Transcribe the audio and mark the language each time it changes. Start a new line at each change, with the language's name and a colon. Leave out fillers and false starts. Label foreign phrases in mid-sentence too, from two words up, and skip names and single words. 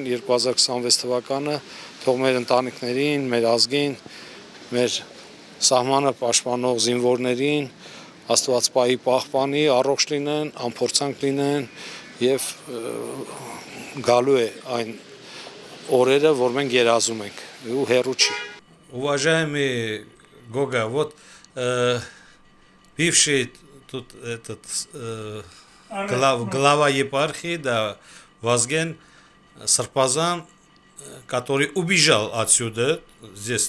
Armenian: 2026 թվականը թող մեր ընտանիքներին, մեր ազգին, մեր սահմանը պաշտպանող զինվորներին Աստված պահի պահպանի, առողջ լինեն, անփորձանք լինեն եւ գալու է այն օրերը, որ մենք երազում ենք, ու հեռու չի։ Уважаемый
Russian: Гога, вот бывший тут этот глава епархии, да, Вазген Сарпазан, который убежал отсюда, здесь,